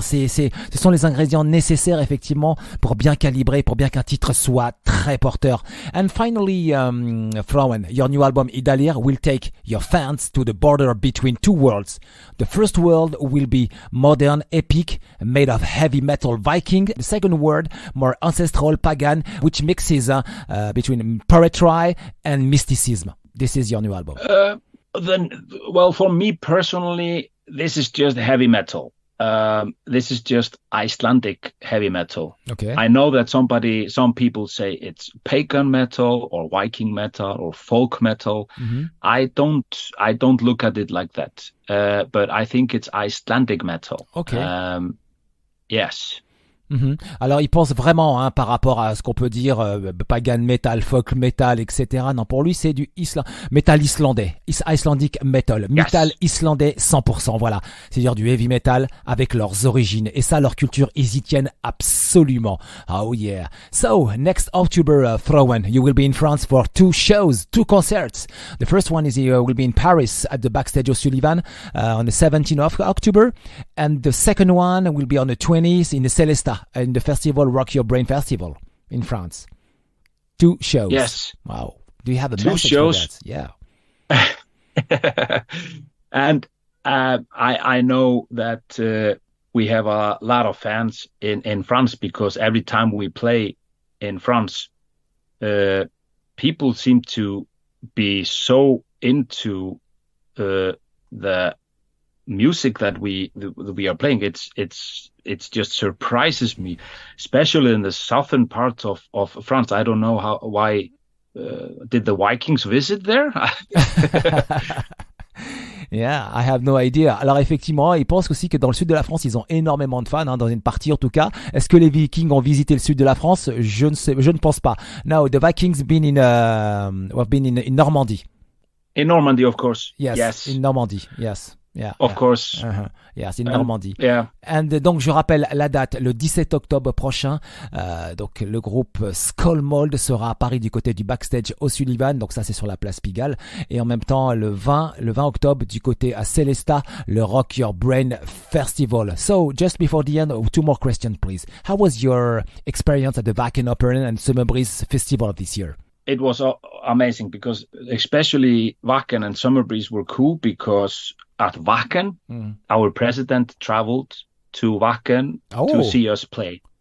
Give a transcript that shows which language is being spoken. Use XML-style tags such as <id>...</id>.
<fr>Ce sont les ingrédients nécessaires effectivement pour bien calibrer, pour bien qu'un titre soit très porteur.</fr> <en>And finally, Þráinn, your new album Ýdalir will take your fans to the border between two worlds. The first world will be modern, epic, made of heavy metal Viking. The second world, more ancestral, pagan, which mixes between poetry and mysticism. This is your new album. Well, for me personally, this is just heavy metal. This is just Icelandic heavy metal. Okay. I know that some people say it's pagan metal or Viking metal or folk metal. Mm-hmm. I don't look at it like that. But I think it's Icelandic metal. Okay. Yes. Mm-hmm.</en> <fr>Alors il pense vraiment, hein, par rapport à ce qu'on peut dire pagan metal, folk metal, etc. Non, pour lui c'est du metal islandais, Icelandic metal, metal islandais 100%. Voilà, c'est-à-dire du heavy metal avec leurs origines. Et ça, leur culture, ils y tiennent absolument.</fr> <en>Oh yeah. So next October, Þráinn, you will be in France for two concerts. The first one is will be in Paris at the Backstage O'Sullivan on the 17th of October, and the second one will be on the 20th in the Celesta. In the festival Rock Your Brain Festival in France. 2 shows. Yes. Wow. Do you have a 2 message shows? for that? Yeah. And I know that we have a lot of fans in France, because every time we play in France, people seem to be so into the music that we are playing. It's just surprises me, especially in the southern part of France. I don't know why did the Vikings visit there? Yeah, I have no idea.</en> <fr>Alors effectivement, il pense aussi que dans le sud de la France, ils ont énormément de fans, hein, dans une partie en tout cas. Est-ce que les Vikings ont visité le sud de la France? Je ne pense pas.</fr> <en>No, the Vikings have been in Normandy. In Normandy, of course. Yes. In Normandy, yes. Yeah, of course. Uh-huh. Yes, in Normandie. Yeah.</en> <fr>And donc je rappelle la date, le 17 octobre prochain. Donc le groupe SKÁLMÖLD sera à Paris du côté du Backstage O'Sullivan. Donc ça c'est sur la place Pigalle. Et en même temps le 20 octobre du côté à Celesta, le Rock Your Brain Festival.</fr> <en>So just before the end, 2 more questions please. How was your experience at the Wacken Opera and Summer Breeze Festival this year? It was amazing, because especially Wacken and Summer Breeze were cool, because at Wacken, our president traveled to Wacken to see us play.</en>